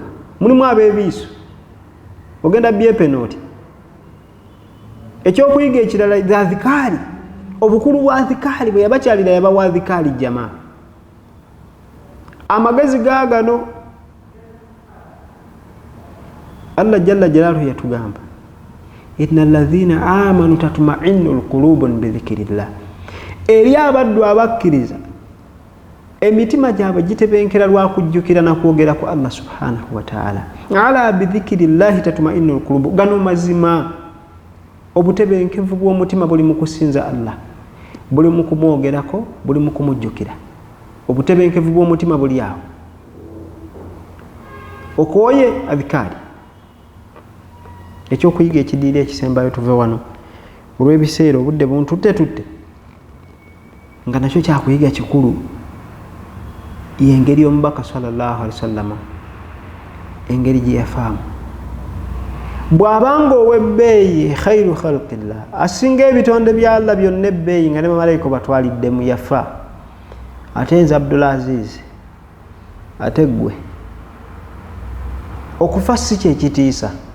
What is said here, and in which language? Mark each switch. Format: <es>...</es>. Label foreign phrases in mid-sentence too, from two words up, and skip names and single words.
<lg>Mulimu abeebiiso, ogenda bye penalty. Ekyokuyiga ekirala zaadhikaali, obukulu bwa dhikaali bwe yabakyalira yabawa dhikaali jamaa. Amagezi gaagano Allah</lg> <ar>جل جلاله</ar> <lg>yatugamba,</lg> <ar>إن الذين آمنوا تطمئن القلوب بذكر الله.</ar> <lg>Eri abaddu abakkiriza emitima gyabwe gitebenkera lwa kujjukira na kwogera ku Allah</lg> <ar>سبحانه وتعالى. ألا بذكر الله تطمئن القلوب.</ar> <lg>Gano mazima, obutebenkevu bw'omutima buli mu kusinza Allah, buli mu kumwogerako, buli mu kumujjukira. Obutebenkevu bw'omutima buli awo. Okoye adhikaali. Ekyokuyiga ekidiira ekisembayo tuve wano olw'ebiseera obudde buntutte nga nakyo kyakuyiga kikulu, y'engeri omubaka</lg> <ar>صلى الله عليه وسلم</ar> <lg>engeri gye yafaamu. Bw'abanga ow'ebbeeyi</lg> <ar>خير خلق الله,</ar> <lg>asinga ebitonde bya Allah byonna ebbeeyi nga ne bamalayika batwaliddemu yafa, ate nze Abdul Aziz, ate ggwe okufa si kyekitiisa.</lg>